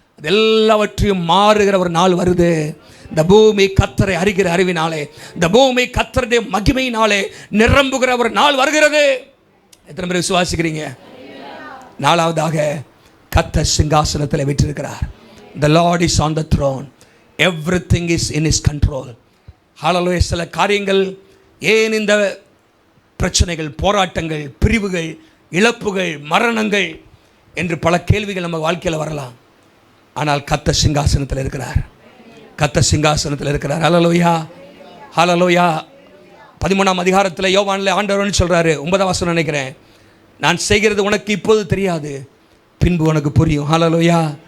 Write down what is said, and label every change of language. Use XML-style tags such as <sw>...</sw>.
<ta>அது எல்லாவற்றையும் மாறுகிற ஒரு நாள் வருது. இந்த பூமி கர்த்தரை அறிகிற அறிவினாலே, இந்த பூமி கர்த்தருடைய மகிமையினாலே நிரம்புகிற ஒரு நாள் வருகிறது. எத்தனை பேர் விசுவாசிக்கிறீங்க? நாலாவதாக, கர்த்தர் சிங்காசனத்தில் வீற்றிருக்கிறார்.</ta> <en>The Lord is on the throne. Everything is in his control.</en> <ta>ஹல்லேலூயா. சில காரியங்கள், ஏன் இந்த பிரச்சனைகள், போராட்டங்கள், பிரிவுகள், இழப்புகள், மரணங்கள் என்று பல கேள்விகள் நம்ம வாழ்க்கையில் வரலாம். ஆனால் கர்த்தர் சிங்காசனத்தில் இருக்கிறார். கர்த்தர் சிங்காசனத்தில் இருக்கிறார். ஹல்லேலூயா, ஹல்லேலூயா. 13ஆம் அதிகாரத்தில் யோவானில் ஆண்டவர் சொல்கிறாரு, 9ஆம் வசனம் நினைக்கிறேன், நான் செய்கிறது உனக்கு இப்போது தெரியாது, பின்பு உனக்கு புரியும். ஹல்லேலூயா.</ta>